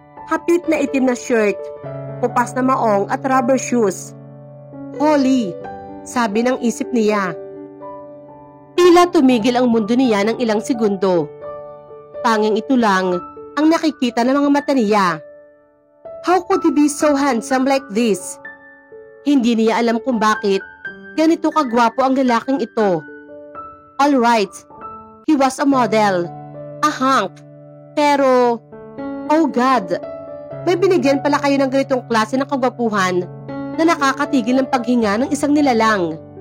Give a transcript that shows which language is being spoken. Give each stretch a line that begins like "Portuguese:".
Filipino: Hapit na itim na shirt, kupas na maong at rubber shoes. Holy, sabi ng isip niya. Tila tumigil ang mundo niya ng ilang segundo. Tanging ito lang ang nakikita ng mga mata niya.
English: How could he be so handsome like this?
Filipino: Hindi niya alam kung bakit ganito kagwapo ang lalaking ito.
English: Alright, he was a model, a hunk,
Filipino: pero, oh God, may binigyan pala kayo ng ganitong klase ng kagwapuhan na nakakatigil ng paghinga ng isang nilalang.